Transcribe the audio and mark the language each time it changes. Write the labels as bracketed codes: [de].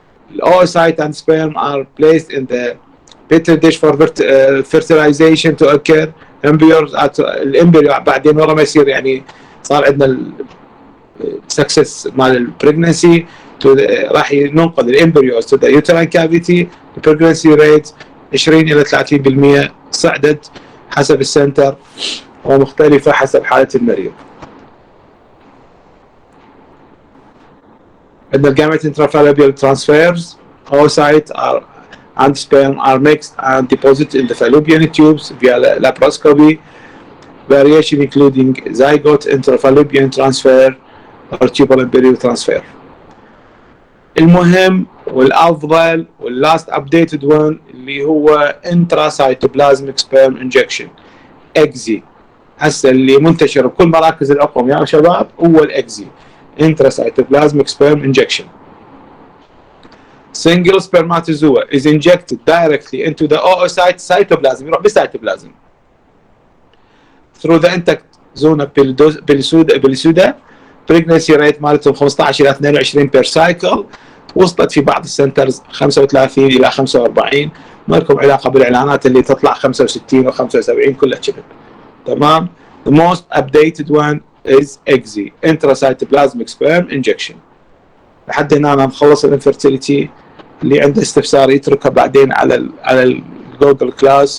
[en] The oocyte and sperm are placed in the petri dish for fertilization to occur. [ar] Embryos الامبريو بعدين ورا ما يصير يعني صار عندنا success مال البريجنسي راح ننقل الامبريوز to the uterine cavity. The pregnancy rate 20 إلى 30% صعدت حسب السنتر ومختلفة حسب حالة المريض. [en] عندنا gamete intrafallopian transfers. Oocytes and sperm are mixed and deposited in the fallopian tubes via laparoscopy. Variation including zygote intrafallopian transfer or tubal embryo transfer. المهم والأفضل واللاست updated one اللي هو intracytoplasmic sperm injection EGSI. [ar] هسه اللي منتشر بكل مراكز العقم يا شباب هو الإكزي intracytoplasmic sperm injection. [en] Single spermatozoa is injected directly into the oocyte cytoplasm يروح بالسيتوبلازم through the intact zona pellucida. pregnancy rate مالتهم 15 إلى 22 per cycle. [ar] وصلت في بعض السنترز 35 إلى 45. ما لكم علاقة بالإعلانات اللي تطلع 65 و75 كلها كذب. تمام. [en] The most updated one is EGSI intracytoplasmic sperm injection. [ar] لحد هنا أنا مخلص الانفرتيليتي. اللي عنده استفسار يتركه بعدين على الجوجل كلاس. اقروا زين. نراكم في المرحلة السادسة إن شاء الله.